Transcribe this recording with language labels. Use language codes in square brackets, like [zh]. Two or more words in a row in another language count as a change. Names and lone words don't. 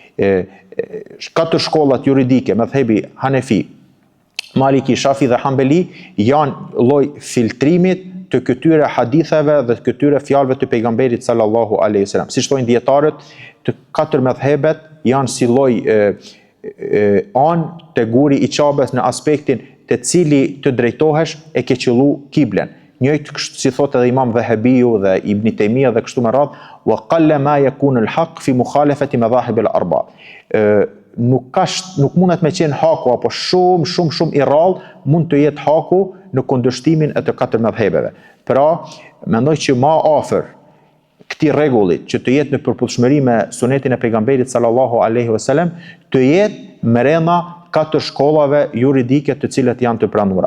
[sq] 4 shkollat juridike, madhhebi Hanefi, Maliki, Shafi dhe Hambeli janë lloj filtrimit të këtyre haditheve dhe këtyre fjalëve të pejgamberit [ar] صلى الله عليه وسلم. [sq] Siç thonë dietarët, të 4 madhhebet janë si lloj anë te guri i Çabes në aspektin te cili të drejtohesh e ke qellu kiblen. Njëjtë si thotë edhe Imam Dhahabiu dhe Ibn Taymija dhe kështu me radhë, [ar] وقل ما يكون الحق في مخالفة المذاهب الأربعة. [sq] Nuk mundet me qenë haku apo shumë i rrallë mund të jetë haku në kundërshtimin e të 4 madhhebeve. Pra, mendoj që ma afër këtij rregulli që të jetë në përputhshmëri me sunetin e pejgamberit [ar] صلى الله عليه وسلم, [sq] të jetë brenda 4 shkollave juridike të cilat janë të pranuara.